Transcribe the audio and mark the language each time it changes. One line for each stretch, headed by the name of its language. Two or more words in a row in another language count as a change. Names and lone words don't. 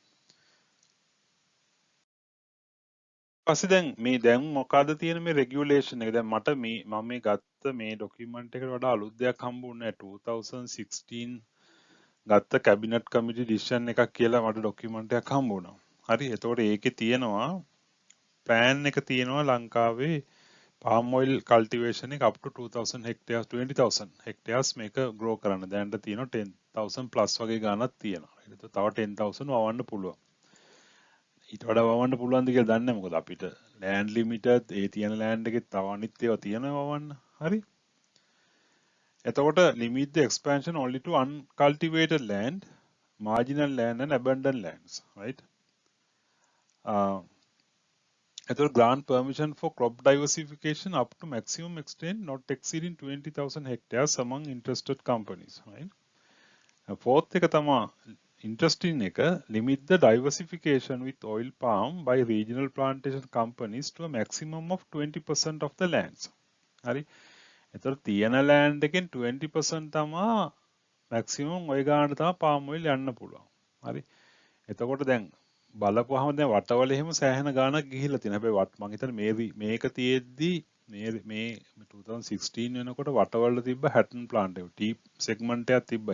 Sinhala: පස්සේ දැන් මේ දැන් මොකද්ද තියෙන මේ රෙගියුලේෂන් එක දැන් මට මේ මම මේ ගත්ත මේ ડોකියුමන්ට් එකට වඩා අලුත් දෙයක් හම්බුනේ 2016 ගත්ත
English: cabinet committee decision
Sinhala: එකක් කියලා මට ડોකියුමන්ට් එකක් හම්බ වුණා. හරි. එතකොට ඒකේ තියෙනවා ප්ලෑන් එක තියෙනවා ලංකාවේ
English: palm oil cultivation
Sinhala: එක
English: up to 2000 hectares 20000 hectares
Sinhala: මේක grow කරන්න. දැනට තියෙනවා 10000 plus වගේ ගාණක් තියෙනවා. ඒක තව 10000 වවන්න පුළුවන්. ඊට වඩා වවන්න පුළුවන්ද කියලා දන්නේ නැහැ. මොකද අපිට
English: land limited
Sinhala: ඒ තියෙන land එකේ තව අනිත් ඒවා තියෙනවා වවන්න. හරි.
English: එතකොට limit the expansion only to uncultivated land, marginal land and abandoned lands, right? එතකොට grant permission for crop diversification up to maximum extent not exceeding 20,000 hectares among interested companies, right? Fourth
Sinhala: එක තමයි
English: interesting එක limit the diversification with oil palm by regional plantation companies to a maximum of 20% of the lands.
Sinhala: හරි. එතකොට තියෙන land එකෙන් 20% තමා මැක්සිමම් ඔය ගානට තමයි
English: palm oil
Sinhala: යන්න පුළුවන්. හරි. එතකොට දැන් බලපුවාම දැන් වටවල එහෙම සෑහෙන ගාණක් ගිහිල්ලා තියෙනවා. හැබැයි මම හිතන්නේ මේක තියෙද්දි මේ 2016 වෙනකොට වටවල තිබ්බ හැටන් ප්ලාන්ට් එක
English: tea segment
Sinhala: එකක් තිබ්බා.